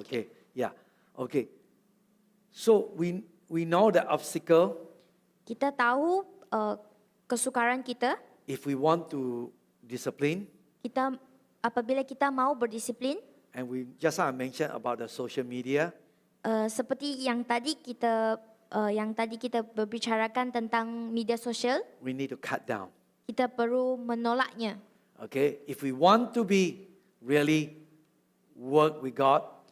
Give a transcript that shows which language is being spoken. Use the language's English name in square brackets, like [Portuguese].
[English] okay. Yeah. Okay. So we know the obstacle. [Malay] Kita tahu kesukaran kita. [English] If we want to discipline, [Malay] Apabila kita mau berdisiplin, [English] and we just I mentioned about the social media, [Malay] seperti yang tadi kita berbicarakan tentang media sosial, [English] we need to cut down. [Malay] kita perlu menolaknya. [English] Okay, if we want to be really work with God,